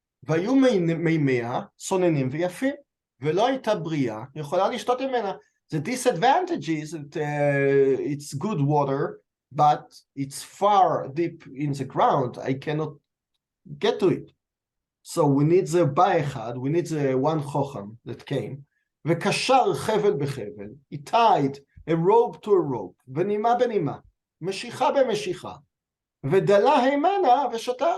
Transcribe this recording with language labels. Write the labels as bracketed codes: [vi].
[he] והיו מימיה צוננים ויפים, ולא הייתה בריאה יכולה לשתות ממנה. [en] The disadvantage is that it's good water, but it's far deep in the ground. I cannot get to it. So we need the ba'echad, we need the one chocham that came. [he] וקשר חבל בחבל, [en] he tied a rope to a rope, [he] ונימה בנימה, משיכה במשיכה, ודלה הימנה ושתה.